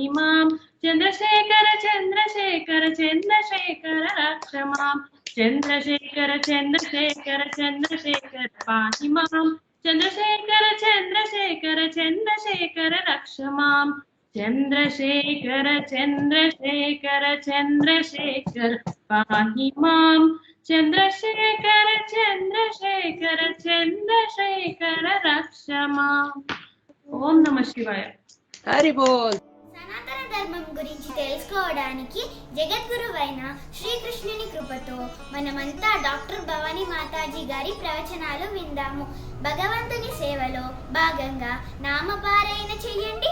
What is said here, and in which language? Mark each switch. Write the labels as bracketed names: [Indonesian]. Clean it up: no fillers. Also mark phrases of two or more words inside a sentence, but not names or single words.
[Sanskrit] मां चन्द्रशेखर चन्द्रशेखर चन्द्रशेखर रक्ष मां चन्द्रशेखर चन्द्रशेखर चन्द्रशेखर पाहि मां चन्द्रशेखर चन्द्रशेखर चन्द्रशेखर रक्ष मां चन्द्रशेखर चन्द्रशेखर चन्द्रशेखर पाहि मां चन्द्रशेखर चन्द्रशेखर चन्द्रशेखर रक्ष मां। ఓం నమః శివాయ. [Bangla] হরি বোল. [Telugu] సనాతన ధర్మం గురించి తెలుసుకోవడానికి జగద్గురువైన శ్రీకృష్ణుని కృపతో మనమంతా డాక్టర్ భవానీ మాతాజీ గారి ప్రవచనాలు విందాము. భగవంతుని సేవలో భాగంగా నామపారాయణ చెయ్యండి.